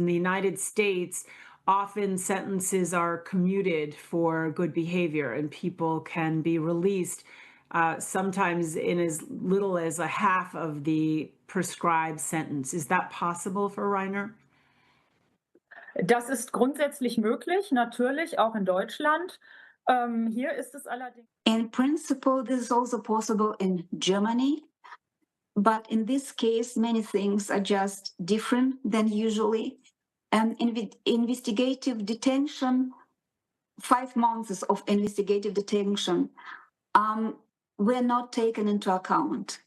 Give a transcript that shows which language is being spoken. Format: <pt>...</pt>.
<en>In the United States, often sentences are commuted for good behavior and people can be released sometimes in as little as a half of the prescribed sentence. Is that possible for Reiner?</en> <de>Das ist grundsätzlich möglich, natürlich, auch in Deutschland. Hier ist es allerdings.</de> <en>In principle, this is also possible in Germany. But in this case, many things are just different than usually. Investigative detention, 5 months of investigative detention, were not taken into account.</en>